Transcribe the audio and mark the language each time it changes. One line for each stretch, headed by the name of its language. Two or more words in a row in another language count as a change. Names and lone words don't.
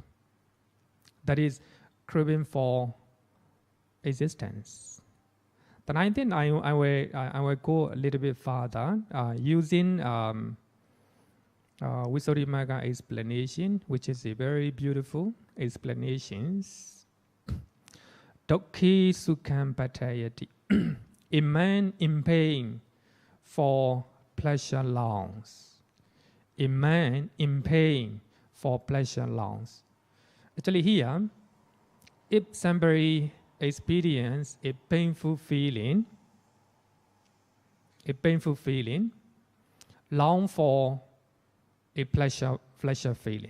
English: That is craving for existence. Then I think I will go a little bit further using Visuddhimagga explanation, which is a very beautiful explanation.
Pali: Dukkhi sukham patayati.
English: A man in pain for pleasure longs. A man in pain for pleasure longs. Actually here, if somebody experience a painful feeling, long for a pleasure feeling.